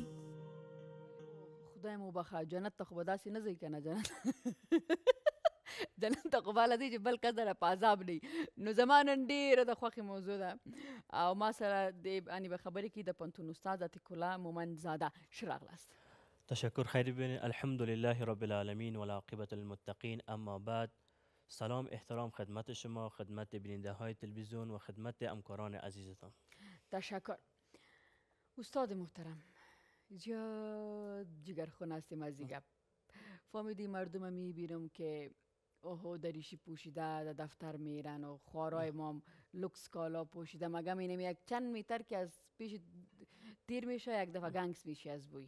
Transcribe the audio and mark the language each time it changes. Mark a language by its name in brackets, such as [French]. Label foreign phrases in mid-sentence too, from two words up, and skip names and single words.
[Pashto] خدای مو بخښه جنت ته خو به داسې نه ځئ که نه جنت جنت ته خو باله دی چې بل کس دله په عذاب نه نو زما نن ډېره د خوښې موضوع ده او ما سره د باندې به خبرې کړي د پوهنتون استاد عتیق الله مومند زاده ښه راغلاست [Persian] تشکر خیلی ببینید [Arabic] الحمد لله رب العالمین والعاقبة للمتقین اما بعد [Persian] سلام احترام خدمت شما خدمت بیننده های تلویزیون و خدمت همکاران عزیزتان تشکر استاد محترم زیاد جگرخون هستیم از این گپ فهمیدی مردم میبینم که اوهو دریشی پوشیده، در دفتر میرن و خوارای ما لوکس کالا پوشیده، مگم اینم یک چند میتر که از پیش تیر میشه یک دفعه گنگس میشه از بوی.